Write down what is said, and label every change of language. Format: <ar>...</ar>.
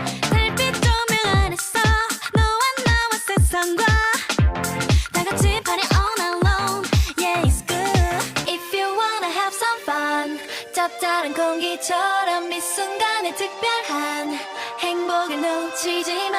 <ko>달빛 조명 안에서 너와 나와 세상과 다 같이</ko> <en>party all night long. Yeah, it's good if you wanna have some fun.</en> <ko>짭짤한 공기처럼 이 순간에 특별한 행복을 놓치지 마.</ko>